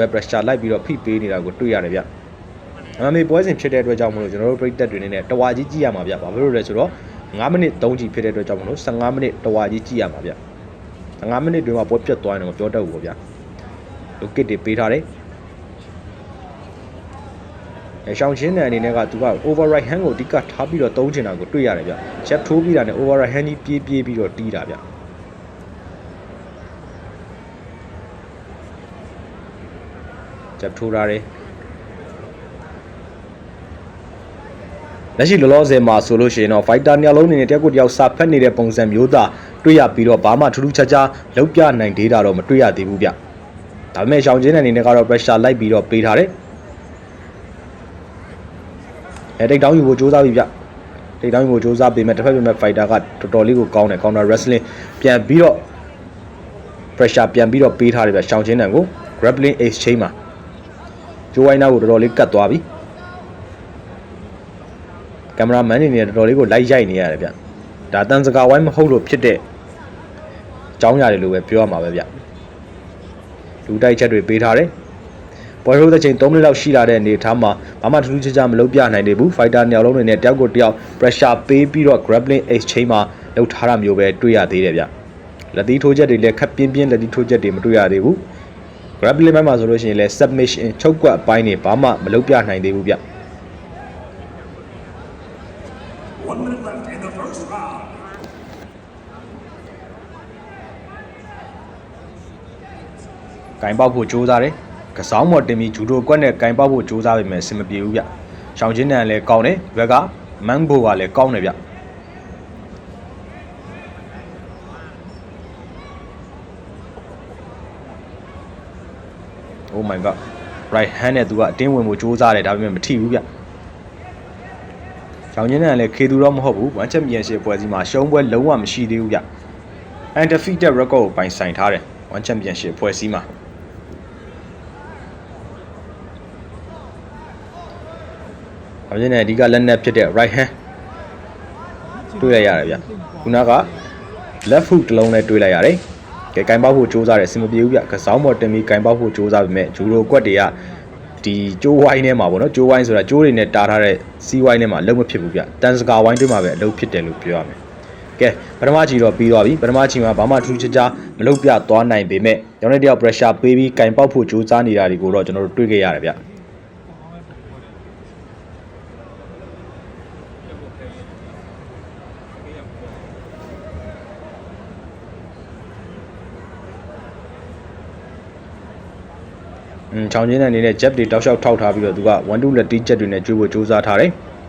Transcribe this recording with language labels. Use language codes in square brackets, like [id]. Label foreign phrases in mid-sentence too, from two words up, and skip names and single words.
[my] pressure လိုက်ပြီးတော့ဖိပေးနေတာကိုတွေ့ရတယ်ဗျ။ MMA ပွဲစဉ်ဖြစ်တဲ့အတွက်ကြောင့်မလို့ကျွန်တော်တို့ပရိသတ်တွေနေနဲ့တဝါကြီးကြည့်ရမှာဗျ။ဘာဖြစ်လို့လဲဆိုတော့9မိနစ်3ကြီးဖြစ်တဲ့အတွက်ကြောင့်မလို့15မိနစ်တဝါကြီးကြည့်ရမှာဗျ။15မိနစ်တွင်မှာပွဲပြတ်သွားရင်တော့ပြောတတ်ဘူးပေါ့ဗျ။ [en] low kick [my] တွေပေးထားတယ်။ရှောင်းချင်းတဲ့အနေနဲ့ကသူက [en] override hand [my] ကိုအဓိကထားပြီးတော့သုံးချင်တာကိုတွေ့ရတယ်ဗျ။ jab ထိုးပြီးတာနဲ့ override hand ကြီးပြေးပြီးတော့တီးတာဗျ။ jab ထိုးထားတယ်လက်ရှိလောလောဆယ်မှာဆိုလို့ရှိရင်တော့ fighter နှစ်ယောက်လုံးအနေနဲ့တယောက်ကိုတယောက်စာဖက်နေတဲ့ပုံစံမျိုးသားတွေ့ရပြီးတော့ဘာမှထူးထူးခြားခြားလောက်ပြနိုင်သေးတာတော့မတွေ့ရသေးဘူးဗျဒါပေမဲ့ရှောင်းချင်းတဲ့အနေနဲ့ကတော့ pressure လိုက်ပြီးတော့ပေးထားတယ် [en] take down [my] ယူဖို့စူးစမ်းပြီဗျ [en] take down [my] ယူဖို့စူးစမ်းပေမဲ့တစ်ဖက်ပြန်မဲ့ fighter ကတော်တော်လေးကိုကောင်းတယ် [en] counter wrestling [my] ပြန်ပြီးတော့ pressure ပြန်ပြီးတော့ပေးထားတယ်ဗျရှောင်းချင်းတန်ကို [en] grappling exchange [my] မှာဂျိုးဝိုင်းနာကိုတော်တော်လေးကတ်သွားပြီ ကင်မရာမန်နေနဲ့တော်တော်လေးကိုလိုက်ရိုက်နေရတယ်ဗျဒါတန်စကာဝိုင်းမဟုတ်လို့ဖြစ်တဲ့အကြောင်းအရာတွေလို့ပဲပြောရမှာပဲ ဗျလူတိုက်ချက်တွေပေးထားတယ်ပွဲထိုးတဲ့ချိန်3မိနစ်လောက်ရှိလာတဲ့အနေအထားမှာဘာမှထူးထူးခြားခြားမလုပ်ပြနိုင်သေးဘူး fighter နှစ်ယောက်လုံးတွေနဲ့တယောက်ကိုတယောက် pressure ပေးပြီးတော့ [en] grappling exchange [my] မှာလောက်ထားတာမျိုးပဲတွေ့ရသေးတယ်ဗျလက်သီးထိုးချက်တွေလည်းခက်ပြင်းပြင်းလက်သီးထိုးချက်တွေမတွေ့ရသေးဘူး grappling မှာဆိုလို့ရှိရင်လည်း submission ချုပ်ကွက်အပိုင်းတွေဘာမှမလုပ်ပြနိုင်သေးဘူးဗျ ကင်ပေါက်ဖို့ကြိုးစားတယ်ကစောင်းမော်တင်ပြီးဂျူဒိုကွက်နဲ့ကင်ပေါက်ဖို့ကြိုးစားပေမဲ့အဆင်မပြေဘူးဗျရှောင်းချင်းတန်လည်းကောင်းတယ်ဘက်က Manbo ကလည်းကောင်းတယ်ဗျ [en] Oh my god right hand [my] နဲ့သူကအတင်းဝင်ဖို့ကြိုးစားတယ်ဒါပေမဲ့မထိဘူးဗျရှောင်းချင်းနဲ့လည်းခေသူတော့မဟုတ်ဘူး1 championship ပွဲစီမှာရှုံးပွဲလုံးဝမရှိသေးဘူးဗျ [en] undefeated record [my] ကိုပိုင်ဆိုင်ထားတယ်1 championship ပွဲစီမှာ ရှောင်းချင်းနဲ့အဓိကလက်နက်ဖြစ်တဲ့ [en] right hand [my] တွေ့လိုက်ရတယ်ဗျခုနက [en] left hook [my] တစ်လုံးနဲ့တွေ့လိုက်ရတယ်ကဲကင်ပေါက်ဖို့စူးစမ်းတယ်အဆင်မပြေဘူးဗျကစားမော် တင်ပြီးကင်ပေါက်ဖို့စူးစမ်းပေမဲ့ဂျူရိုကွက်တွေကဒီကျိုးဝိုင်းထဲမှာပေါ့နော်ကျိုးဝိုင်းဆိုတာကျိုးတွေနဲ့တားထားတဲ့စီးဝိုင်းထဲမှာအ လုံးမဖြစ်ဘူးဗျတန်စကာဝိုင်းတွေမှာပဲအလုံးဖြစ်တယ်လို့ပြောရမယ်ကဲပထမချီတော့ပြီးသွားပြီပထမချီမှာဘာမှထူးခြားခြားမလုပ်ပြသွားနိုင်ပေမဲ့ကျောင်းတဲ့တယောက် pressure ပေးပြီးကင်ပေါက်ဖို့စူးစမ်းနေတာတွေကိုတော့ကျွန်တော်တို့တွေ့ခဲ့ရတယ်ဗျချောင်းချင်းတဲ့အနေနဲ့ jab တွေတောက်လျှောက်ထောက်ထားပြီးတော့သူက1 2လက်တီးချက်တွေနဲ့ကျွေးဖို့စူးစမ်းထားတယ်